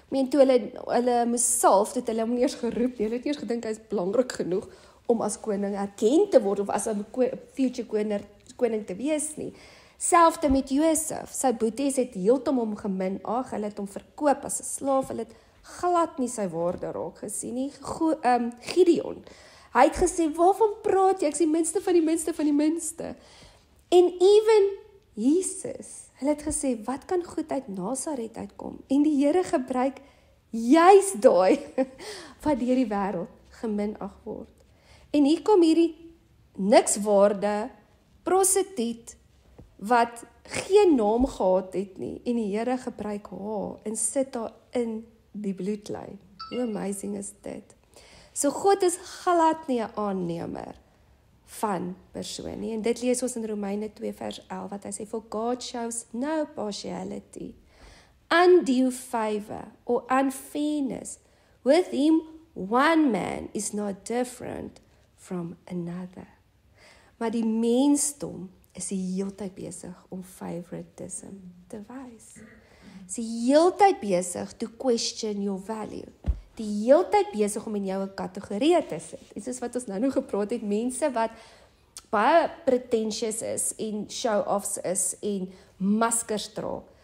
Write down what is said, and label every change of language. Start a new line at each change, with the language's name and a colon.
Afrikaans: Toe hulle moes salf, het hulle hom nie eers geroep, hulle het nie eers gedink hy is belangrik genoeg om as koning erken te word, of as 'n future koning te wees nie. Selfde met Josef, sy boeties het heeltemal hom geminag, hulle het hom verkoop as 'n slaaf, hulle het glad nie sy waarde raak gesien nie. Gideon, hy het gesê, waarvan praat jy, ek is die minste van die minste van die minste. En even Jesus, hulle het gesê, wat kan goed uit Nasaret uitkom? En die Here gebruik juis daai wat deur die wêreld geminag word. En hier kom hierdie niks waarde prostituut wat geen naam gehad het nie, en die Here gebruik haar en sit haar in die bloedlyn. Hoe amazing is dit? So God is glad nie 'n aannemer van persoon nie. En dit lees ons in Romeine 2 vers 11 wat hy sê,
English: for God shows no partiality, undue favor or unfairness. With him one man is not different from another.
Afrikaans: Maar die mensdom is die heeltyd besig om favoritism te wys. Is die heeltyd besig
English: to question your value.
Afrikaans: Die heeltyd besig om in jou 'n kategorie te sit. En soos wat ons nou gepraat het, mense wat baie pretentious is en show-offs is en maskers dra.